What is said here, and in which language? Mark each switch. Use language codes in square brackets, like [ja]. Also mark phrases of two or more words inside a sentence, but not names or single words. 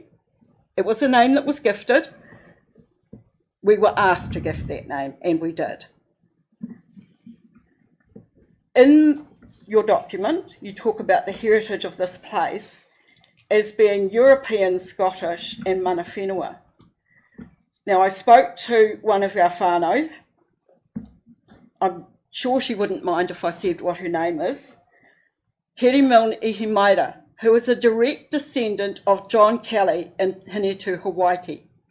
[en] It was a name that was gifted. We were asked to gift that name, and we did. In your document, you talk about the heritage of this place as being European, Scottish, and [mi] mana whenua. [en] Now, I spoke to one of our whānau. I'm sure she wouldn't mind if I said what her name is. Keri Milne Ihimaira, who is a direct descendant of John Kelly in Hinetu, Hawaii.